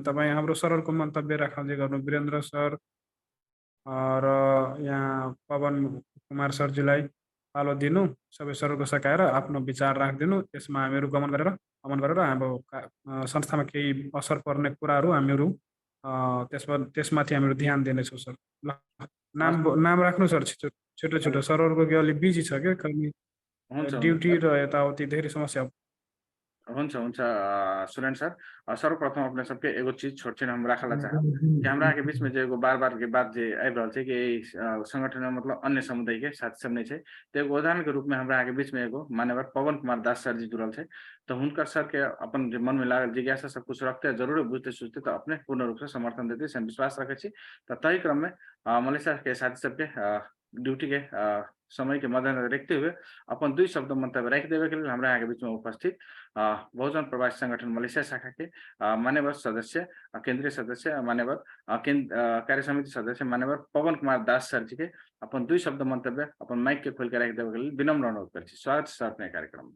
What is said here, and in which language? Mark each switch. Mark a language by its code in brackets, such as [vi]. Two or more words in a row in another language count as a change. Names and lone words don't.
[ne] तपाईँ हाम्रो सरहरूको मन्तव्य राखाउँदै गर्नु वीरेन्द्र सर र यहाँ पवन कुमार सरजीलाई पालो दिनु, सबै सरहरूको सकाएर आफ्नो विचार राखिदिनु, त्यसमा हामीहरू गमन गरेर हाम्रो संस्थामा केही असर पर्ने कुराहरू हामीहरू त्यसमाथि हामीहरू ध्यान दिनेछौँ सर। ल नाम राख्नु सर, छिटो छिटो सरहरूको के अलि बिजी छ क्या, कहिले ड्युटी र यताउति धेरै समस्या। [mai] हुन्छ सुरेन सर, सर्वप्रथम अपने सबके एगो चीज छोट हम राखल चाहब कि हमरा के बीच में जो एगो बार के बात जे आबि रहल छै कि संगठन में मतलब अन्य समुदाय के साथी सब नहीं छै, तो एगो उदाहरण के रूप में हमरा के बीच में एगो मान्यवर पवन कुमार दास सर जी जुड़ल छै। तो हुनकर सर के अपन मन में लागल जिज्ञासा सब कुछ रखते जरूर बुझते सोचते तो अपने पूर्ण रूप से समर्थन देते से विश्वास रखे छी। तो तही क्रम में मलेशिया के साथी सबके ड्यूटी के समय के मद्देनजर रखते हुए अपन 2 शब्द मंतव्य रख देवे के लिए हमरा यहाँ के बीच में उपस्थित बहुजन प्रवासी संगठन मलेशिया शाखा के मान्यवर सदस्य, केंद्रीय सदस्य, मान्यवर कार्य समिति सदस्य मान्यवर पवन कुमार दास सर जी के अपन 2 शब्द मंतव्य अपन माइक के खोल के रख देवे के लिए विनम्र अनुरोध कर स्वागत सर अपने कार्यक्रम में।